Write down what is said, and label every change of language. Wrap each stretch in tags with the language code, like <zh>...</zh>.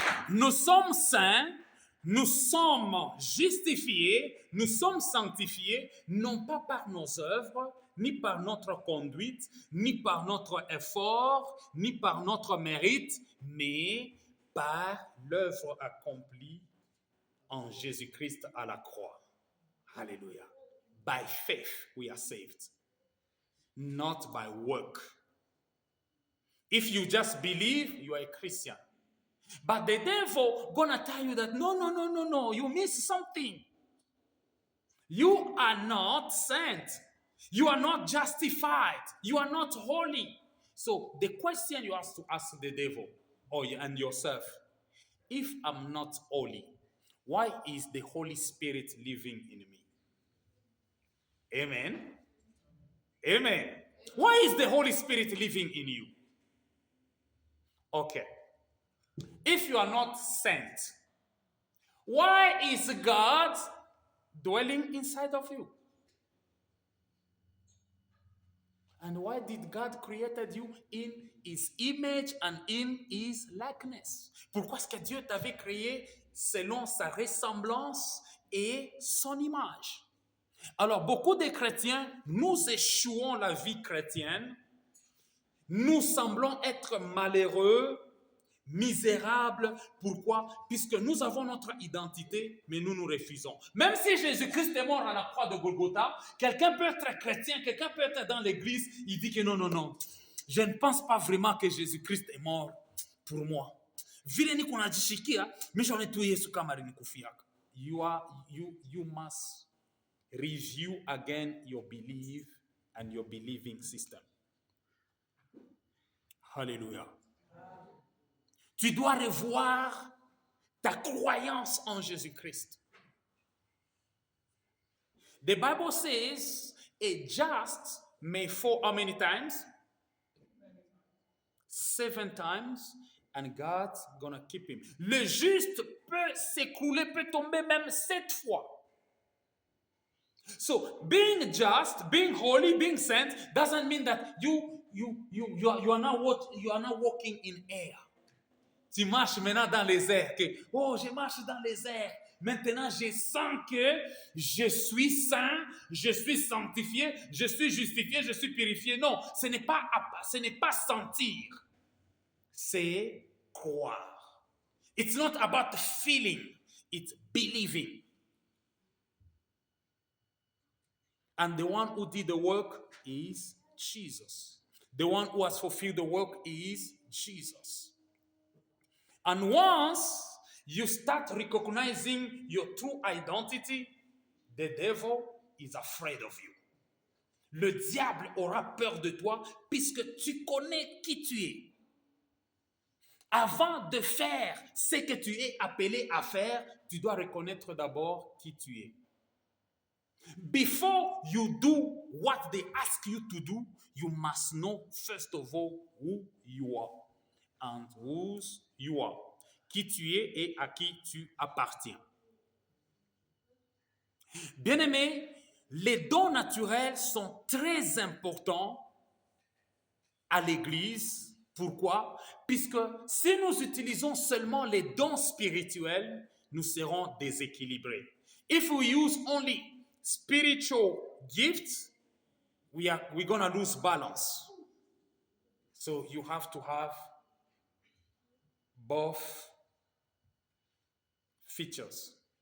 <fr>Nous sommes saints, nous sommes justifiés, nous sommes sanctifiés, non pas par nos œuvres, ni par notre conduite, ni par notre effort, ni par notre mérite, mais par l'œuvre accomplie en Jésus-Christ à la croix. Hallelujah.</fr> <en>By faith we are saved, not by work. If you just believe, you are a Christian. But the devil gonna tell you that no, you miss something. You are not sent. You are not justified. You are not holy. So the question you have to ask the devil and yourself, if I'm not holy, why is the Holy Spirit living in me? Amen. Amen. Why is the Holy Spirit living in you? Okay. If you are not sent, why is God dwelling inside of you? And why did God created you in His image and in His likeness?</en> <fr>Pourquoi est-ce que Dieu t'avait créé selon sa ressemblance et son image? Alors, beaucoup de chrétiens, nous échouons la vie chrétienne. Nous semblons être malheureux, misérables. Pourquoi? Puisque nous avons notre identité, mais nous nous refusons. Même si Jésus-Christ est mort à la croix de Golgotha, quelqu'un peut être chrétien, quelqu'un peut être dans l'église, il dit que non, je ne pense pas vraiment que Jésus-Christ est mort pour moi.</fr> <sw>Vile niko najishikia, misho netu Yesu kama alinikufiaka.</sw> <en>You must review again your belief and your believing system. Hallelujah.</en> <fr>Tu dois revoir ta croyance en Jésus-Christ.</fr> <en>The Bible says a just may fall how many times? 7 times, and God's gonna keep him.</en> <fr>Le juste peut s'écrouler, peut tomber même 7 fois.</fr> <en>So being just, being holy, being sent doesn't mean that you are not walking in air.</en> <fr>Tu marches maintenant dans les airs. Je marche dans les airs. Maintenant, je sens que je suis saint, je suis sanctifié, je suis justifié, je suis purifié. Non, ce n'est pas sentir. C'est croire.</fr> <en>It's not about feeling. It's believing. And the one who did the work is Jesus. The one who has fulfilled the work is Jesus. And once you start recognizing your true identity, the devil is afraid of you.</en> <fr>Le diable aura peur de toi puisque tu connais qui tu es. Avant de faire ce que tu es appelé à faire, tu dois reconnaître d'abord qui tu es.</fr> <en>Before you do what they ask you to do, you must know first of all who you are and whose you are.</en> <fr>Qui tu es et à qui tu appartiens. Bien-aimés, les dons naturels sont très importants à l'Église. Pourquoi? Puisque si nous utilisons seulement les dons spirituels, nous serons déséquilibrés.</fr> <en>If we use only spiritual gifts, we're going to lose balance. So you have to have both features.</en>